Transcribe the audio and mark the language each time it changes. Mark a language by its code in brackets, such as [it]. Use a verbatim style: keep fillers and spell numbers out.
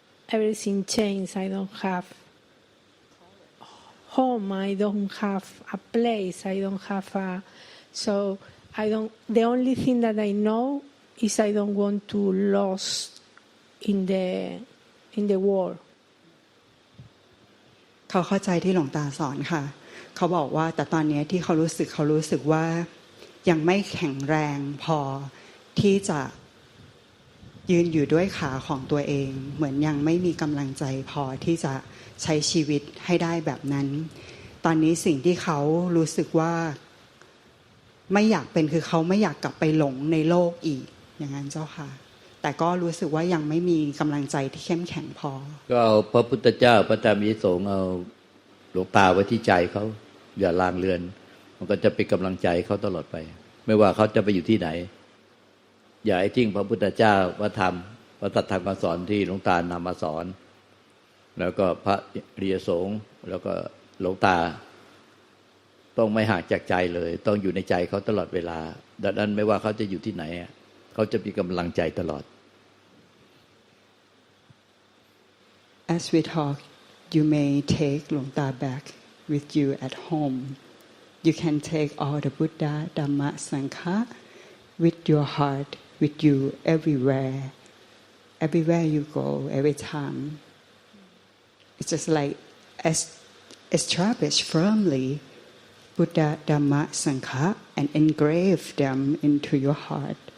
[en] Everything changed. I don't have home. I don't have a place. I don't have a. So I don't. The only thing that I know is I don't want to lose in the in the world. [th] เขาเข้าใจที่หลวงตาสอนค่ะเขาบอกว่าแต่ตอนนี้ที่เขารู้สึกเขารู้สึกว่ายังไม่แข็งแรงพอที่จะยืนอยู่ด้วยขาของตัวเองเหมือนยังไม่มีกำลังใจพอที่จะใช้ชีวิตให้ได้แบบนั้นตอนนี้สิ่งที่เขารู้สึกว่าไม่อยากเป็นคือเขาไม่อยากกลับไปหลงในโลกอีกอย่างนั้นเจ้าค่ะแต่ก็รู้สึกว่ายังไม่มีกำลังใจที่เข้มแข็งพอ ก็เอาพระพุทธเจ้าพระธรรมพระสงฆ์เอาหลวงตาไว้ที่ใจเขาอย่าลางเลือนมันก็จะเป็นกำลังใจเขาตลอดไปไม่ว่าเขาจะไปอยู่ที่ไหนอย่าให้ทิ้งพระพุทธเจ้าพระธรรมพระสัทธรรมคำสอนที่หลวงตานำมาสอนแล้วก็พระอริยสงฆ์แล้วก็หลวงตาต้องไม่ห่างจากใจเลยต้องอยู่ในใจเขาตลอดเวลาดังนั้นไม่ว่าเขาจะอยู่ที่ไหนเขาจะมีกำลังใจตลอด [en] As we talk you may take Luang Ta back with you at home you can take all the Buddha Dhamma Sangha with your heart with you everywhere everywhere you go every time it's just like as established firmly Buddha, Dhamma, Sangha, and engrave them into your heart.